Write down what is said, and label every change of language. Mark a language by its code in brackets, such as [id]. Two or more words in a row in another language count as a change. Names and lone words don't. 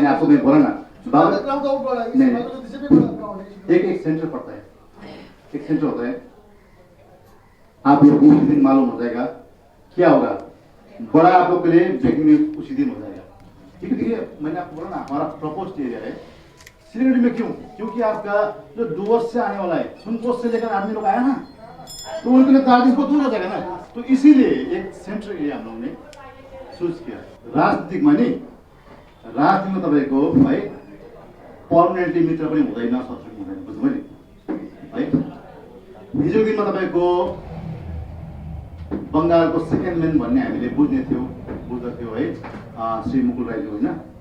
[hi] आपको मैं बोला ना, एक सेंटर पड़ता है, एक सेंटर होता है, आप लोग उसी दिन मालूम हो जाएगा क्या होगा, बड़ा आप लोग के लिए [en] breaking news [hi] उसी दिन हो जाएगा, ठीक है। देखिए मैंने आपको बोला ना, हमारा [en] propose area [hi] है सिलीगुड़ी में। क्यों? क्योंकि आपका जो डुवर्स से आने वाला है, सुनकोट से लेकर आदमी लोग आया ना, तो उनके लिए दार्जिलिंग को दूर हो जाएगा ना। तो इसीलिए एक [en] center area [hi] हम लोगों ने चूज किया। [ne] राजनीतिक माने राजनीतिमा तपाईँको है पर्मनेन्टली मित्र पनि हुँदैन, शत्रु पनि हुँदैन, बुझ्नुभयो नि। हिजोको दिनमा तपाईँको बङ्गालको [en] second man [ne] भन्ने हामीले बुझ्दथ्यौँ है, श्री मुकुल राईज्यू होइन।